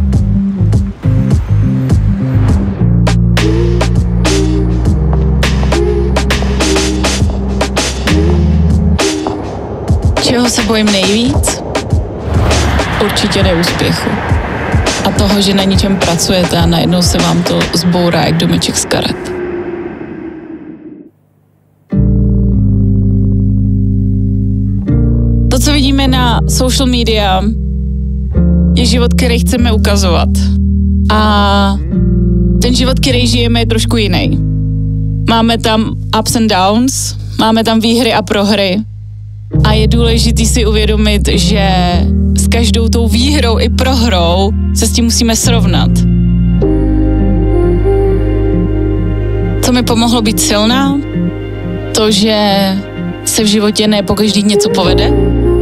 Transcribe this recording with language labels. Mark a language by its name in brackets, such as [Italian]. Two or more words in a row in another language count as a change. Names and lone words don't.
[Czech] Čeho se bojím nejvíc? Určitě neúspěchu. A toho, že na něčem pracujete a najednou se vám to zbourá jak domeček z karet. To, co vidíme na [English] social media, [Czech] je život, který chceme ukazovat. A ten život, který žijeme, je trošku jiný. Máme tam [English] ups and downs, [Czech] máme tam výhry a prohry. A je důležité si uvědomit, že s každou tou výhrou i prohrou se s tím musíme srovnat. Co mi pomohlo být silná? To, že se v životě ne pokaždý něco povede,